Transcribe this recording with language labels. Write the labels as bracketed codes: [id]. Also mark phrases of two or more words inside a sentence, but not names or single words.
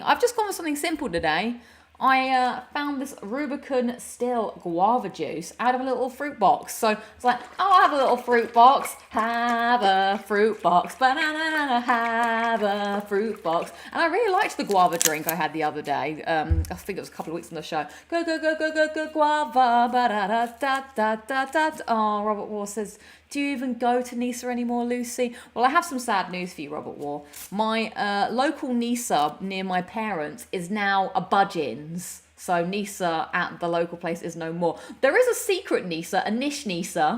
[en] I've just gone for something simple today. I found this Rubicon Still guava juice out of a little fruit box. So it's like, I'll have a little fruit box. Have a fruit box. Banana, have a fruit box. And I really liked the guava drink I had the other day. I think it was a couple of weeks on the show. Go, go, go, go, go, go, guava. Ba-da-da-da-da-da-da. Oh, Robert War says, do you even go to Nisa anymore, Lucy? Well, I have some sad news for you, Robert War. My local Nisa near my parents is now a Budgeons. So Nisa at the local place is no more. There is a secret Nisa, a niche Nisa.